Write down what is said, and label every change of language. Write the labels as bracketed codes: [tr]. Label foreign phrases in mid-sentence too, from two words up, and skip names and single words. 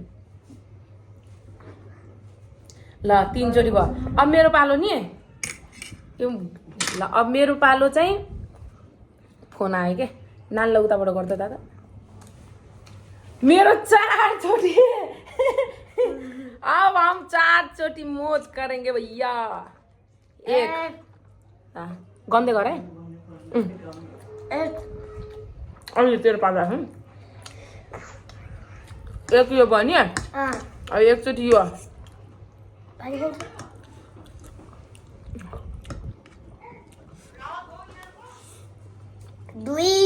[ne] ल 3 चोटि भयो। अब मेरो पालो नि। ल अब मेरो पालो चाहिँ फोन आयो के, नानीलाई उताबाट गर्दा दादा। मेरो 4 चोटि। [hi] अब हम 4 चोटि मौज करेंगे भैया। [ne] 1 गन्दै गरे। अहिले तेरो पालो है। 1 यो भयो नि, अब 1 चोटि यो। 2